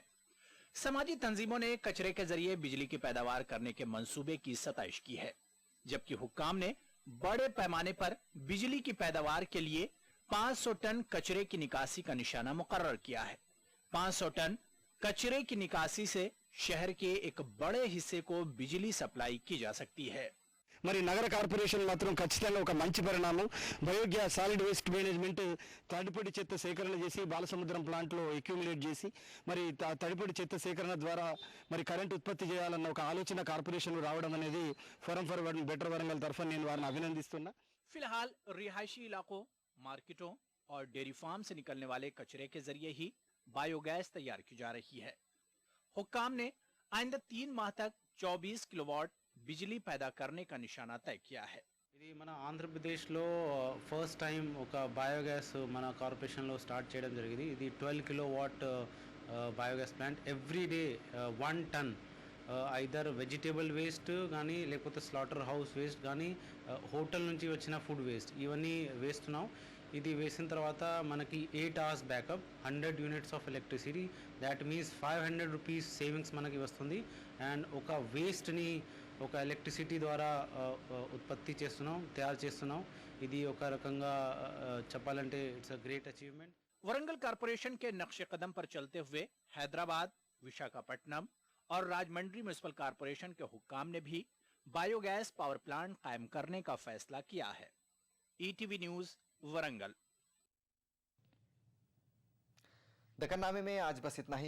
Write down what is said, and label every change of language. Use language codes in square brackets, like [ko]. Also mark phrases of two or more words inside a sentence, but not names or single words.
[ur] سماجی تنظیموں نے کچرے کے ذریعے بجلی کی پیداوار کرنے کے منصوبے کی ستائش کی ہے، جبکہ حکام نے بڑے پیمانے پر بجلی کی پیداوار کے لیے 500 ٹن کچرے کی نکاسی کا نشانہ مقرر کیا ہے. 500 ٹن کچرے کی نکاسی سے شہر کے ایک بڑے حصے کو بجلی سپلائی کی جا سکتی ہے. [te] మరి నగర కార్పొరేషన్ మాత్రం ఖచ్చితంగా ఒక మంచి పరిణామం। [en] biogas solid waste management [te] తడిపొడి చెత్త సేకరణ చేసి బాలసముద్రం ప్లాంట్లో అక్యూములేట్ చేసి మరి తడిపొడి చెత్త సేకరణ ద్వారా మరి కరెంట్ ఉత్పత్తి చేయాలన్న ఒక ఆలోచన కార్పొరేషన్ రావడం అనేది ఫోరం ఫర్ బెటర్ వరంగల్ తరఫున నేను వారిని అభినందిస్తున్నా। [ur] فی الحال رہائشی علاقوں، مارکیٹوں اور [en] dairy farm [ur] سے نکلنے والے کچرے کے ذریعے ہی بائیوگیس تیار کی جا رہی ہے. حکام نے آئندہ 3 ماہ تک 24 کلوواٹ بجلی پیدا کرنے کا نشانہ طے کیا ہے. [te] ఇది మన ఆంధ్రప్రదేశ్లో [en] first time [te] ఒక బయోగ్యాస్ మన కార్పొరేషన్లో స్టార్ట్ చేయడం జరిగింది। ఇది 12 [en] kilowatt biogas plant every day 1 ton either vegetable waste [te] కానీ లేకపోతే [en] slaughter house waste [te] కానీ హోటల్ నుంచి వచ్చిన [en] food waste [te] ఇవన్నీ వేస్తున్నాం। ఇది వేసిన తర్వాత మనకి [en] 8 hours backup, 100 units of electricity, that means 500 rupees savings [te] మనకి వస్తుంది। అండ్ ఒక వేస్ట్ని ఒక ఎలక్ట్రిసిటీ ద్వారా ఉత్పత్తి చేస్తున్నాం, తయారు చేస్తున్నాం। ఇది ఒక రకంగా చెప్పాలంటే [en] it's a great achievement. [ur] ورنگل کارپوریشن کے نقش قدم پر چلتے ہوئے حیدرآباد، وشاکھاپٹنم اور راجمنڈری [en] municipal corporation [ur] کے حکام نے بھی [en] biogas power plant [ur] قائم کرنے کا فیصلہ کیا ہے. ईटीवी न्यूज वरंगल। دکن نامے میں آج بس اتنا ہی.